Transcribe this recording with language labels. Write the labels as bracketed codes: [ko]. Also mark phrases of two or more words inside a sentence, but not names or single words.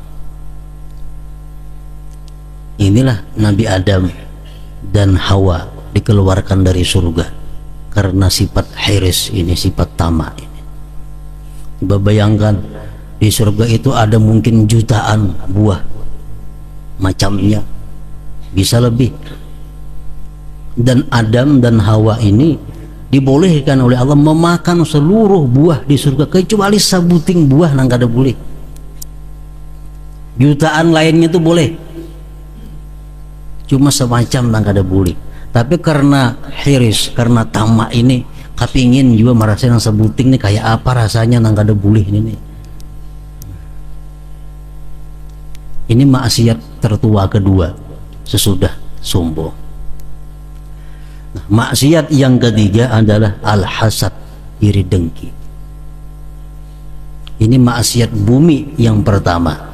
[id] Inilah Nabi Adam dan Hawa dikeluarkan dari surga karena sifat hirs ini, sifat tamak ini. Coba bayangkan, di surga itu ada mungkin jutaan buah macamnya, bisa lebih. Dan Adam dan Hawa ini dibolehkan oleh Allah memakan seluruh buah di surga, kecuali [bjn] sabuting buah nang kada boleh. Jutaan lainnya itu boleh, cuma semacam nang kada boleh. Tapi karena hiris, karena tamak ini, kapingin juga merasa nang sabuting ini kayak apa rasanya nang kada boleh ini. [id] Ini maksiat tertua kedua sesudah sombong. Nah, maksiat yang ketiga adalah al-hasad, iri dengki. Ini maksiat bumi yang pertama.